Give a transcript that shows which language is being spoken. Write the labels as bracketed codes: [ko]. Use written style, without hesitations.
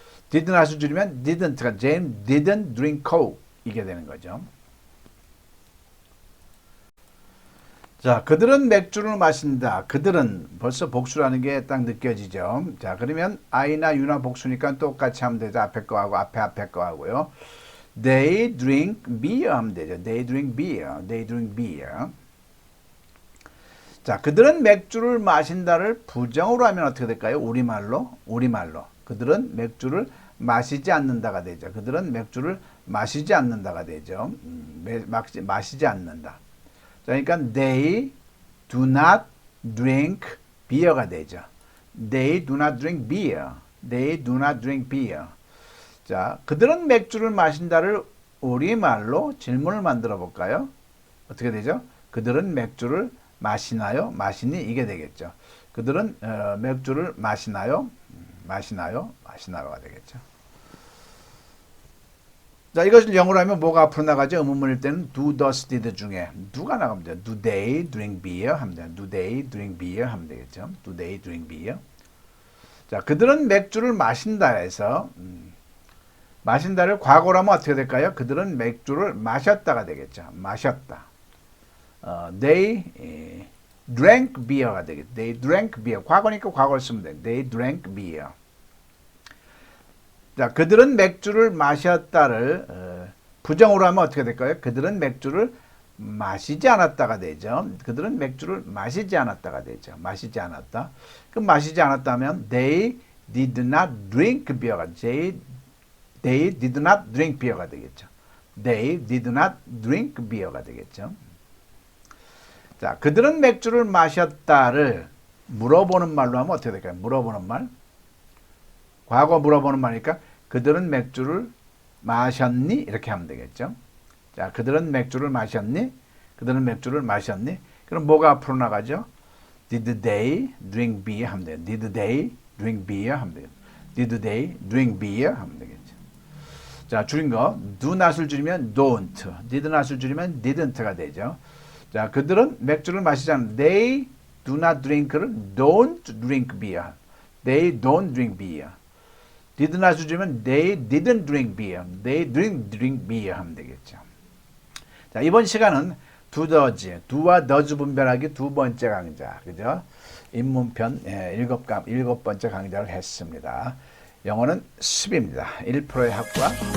[en] did not [ko] 줄이면 [en] didn't가 Jane didn't drink coke. [ko] 이게 되는 거죠. 자, 그들은 맥주를 마신다. 그들은 벌써 복수라는 게 딱 느껴지죠. 자, 그러면 I나 U나 복수니까 똑같이 하면 되죠. 앞에 거하고 앞에 거하고요. [en] They drink beer [ko] 하면 되죠. [en] They drink beer. They drink beer. [ko] 자, 그들은 맥주를 마신다를 부정으로 하면 어떻게 될까요? 우리말로. 그들은 맥주를 마시지 않는다가 되죠. 그들은 맥주를 마시지 않는다가 되죠. 마시지 않는다. 자, 그러니까 [en] they do not drink beer가 [ko] 되죠. [en] They do not drink beer. They do not drink beer. [ko] 자, 그들은 맥주를 마신다를 우리말로 질문을 만들어 볼까요? 어떻게 되죠? 그들은 맥주를 마시나요? 마시니? 이게 되겠죠. 그들은 맥주를 마시나요? 마시나요가 되겠죠. 자, 이것을 영어로 하면 뭐가 앞으로 나가죠? 의문문일 때는 do, does, did 중에 do가 나가면 돼요. [en] Do they drink beer? [ko] 하면 돼요. [en] Do they drink beer? [ko] 하면 되겠죠. [en] Do they drink beer? [ko] 자, 그들은 맥주를 마신다 해서 마신다를 과거로 하면 어떻게 될까요? 그들은 맥주를 마셨다가 되겠죠. 마셨다. [en] They drank beer가 [ko] 되겠죠. [en] They drank beer. [ko] 과거니까 과거를 쓰면 돼요. [en] They drank beer. [ko] 자, 그들은 맥주를 마셨다를 부정으로 하면 어떻게 될까요? 그들은 맥주를 마시지 않았다가 되죠. 그들은 맥주를 마시지 않았다가 되죠. 마시지 않았다. 그럼 마시지 않았다면 [en] they did not drink beer가 they did not drink beer가 [ko] 되겠죠. [en] They did not drink beer가 [ko] 되겠죠. 자, 그들은 맥주를 마셨다를 물어보는 말로 하면 어떻게 될까요? 물어보는 말. 과거 물어보는 말이니까 그들은 맥주를 마셨니? 이렇게 하면 되겠죠. 자, 그들은 맥주를 마셨니? 그들은 맥주를 마셨니? 그럼 뭐가 앞으로 나가죠? [en] Did they drink beer? [ko] 하면 돼요. [en] Did they drink beer? 하면 돼요. Did they drink beer? [ko] 하면 되겠죠. 자, 줄인 거 [en] do not [ko] 을 줄이면 [en] don't, did not [ko] 을 줄이면 [en] didn't [ko] 가 되죠. 자, 그들은 맥주를 마시지 않는 [en] they do not drink를 don't drink beer. They don't drink beer. did not을 줄이면 they didn't drink beer. They didn't drink beer [ko] 하면 되겠죠. 자, 이번 시간은 do, does, do와 does 분별하기 두 번째 강좌, 그죠? 입문편 일곱 번째 강좌를 했습니다. 영어는 10입니다. 1%의 학과.